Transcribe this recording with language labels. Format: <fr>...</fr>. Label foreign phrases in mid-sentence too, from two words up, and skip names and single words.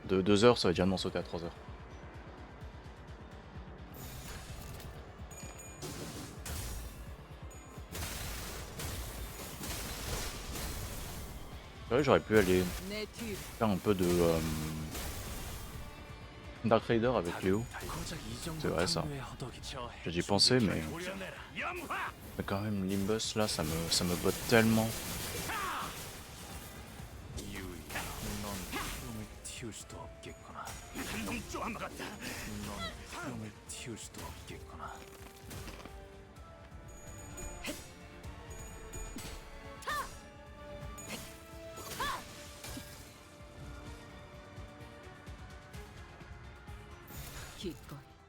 <fr>De 2 heures, ça va déjà m'en sauter à 3 heures. C'est vrai, j'aurais pu aller faire un peu de Dark Raider avec Léo. C'est vrai ça. J'ai dû y penser, mais quand même Limbus là, ça me botte tellement.</fr> <ko>넌 수염을 틔울 수도 없겠구나. 넌 수염을 틔울 수도 없겠구나. 기꺼이</ko>